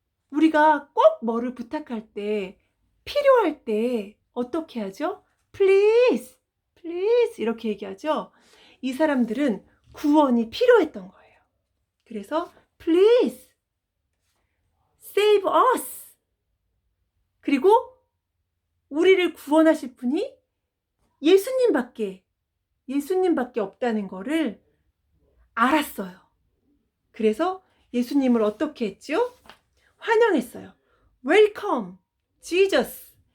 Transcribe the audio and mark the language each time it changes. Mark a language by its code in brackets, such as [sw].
[ko] 우리가 꼭 뭐를 부탁할 때, 필요할 때 어떻게 하죠? [en] Please, please [ko] 이렇게 얘기하죠. 이 사람들은 구원이 필요했던 거예요. [en] 그래서 Please save us. [ko] 그리고 우리를 구원하실 분이 예수님밖에 없다는 거를 알았어요. 그래서 예수님을 어떻게 했죠? 환영했어요. [en] Welcome, Jesus.